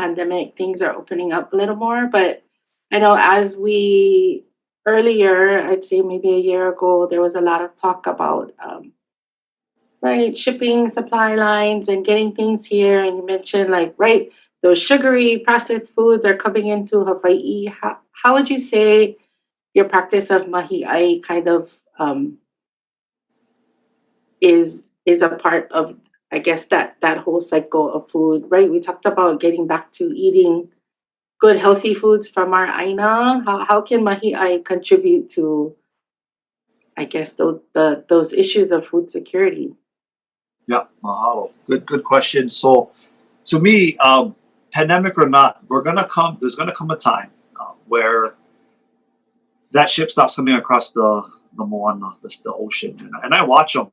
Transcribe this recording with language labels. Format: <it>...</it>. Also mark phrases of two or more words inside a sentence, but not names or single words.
<en>Things are opening up a little more, but I know as we earlier, I'd say maybe a year ago, there was a lot of talk about right, shipping supply lines and getting things here. And you mentioned like, right, those sugary processed foods are coming into Hawaii. How would you say your practice of</en> <haw>mahi ʻai</haw> <en>kind of is a part of, I guess, that whole cycle of food, right? We talked about getting back to eating good, healthy foods from our aina. How can</en> <haw>mahi ʻai</haw> <en>contribute to, I guess, those issues of food security? Yeah, mahalo. Good question. So, to me, pandemic or not, there's gonna come a time where that ship stops coming across the moana, the ocean, and I watch them.</en>